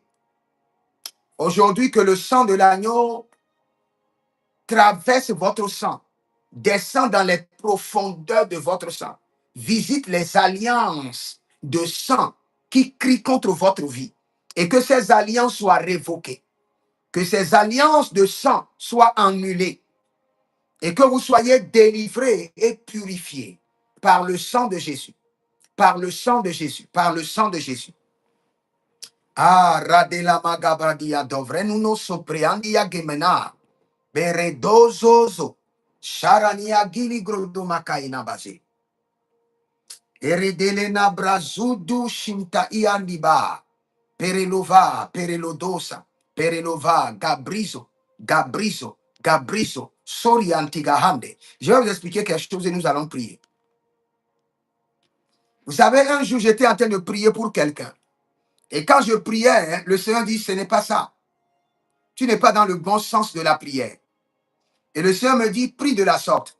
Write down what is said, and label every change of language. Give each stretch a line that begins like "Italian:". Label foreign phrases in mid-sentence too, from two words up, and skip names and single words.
French: Aujourd'hui, que le sang de l'agneau traverse votre sang, descend dans les profondeurs de votre sang, visite les alliances de sang qui crient contre votre vie et que ces alliances soient révoquées, que ces alliances de sang soient annulées et que vous soyez délivrés et purifiés par le sang de Jésus, par le sang de Jésus, par le sang de Jésus. Ah, radela magabradia dovrenuno sopriandia gemena. Beredozozo. Sharania gili grodo makaina base. Eredelena brazudu shinta iandiba. Perelova, perelodosa, perelova, gabrizo, gabrizo, gabrizo, soriantigahande. Je vais vous expliquer quelque chose et nous allons prier. Vous savez, un jour, j'étais en train de prier pour quelqu'un. Et quand je priais, le Seigneur dit, ce n'est pas ça. Tu n'es pas dans le bon sens de la prière. Et le Seigneur me dit, prie de la sorte.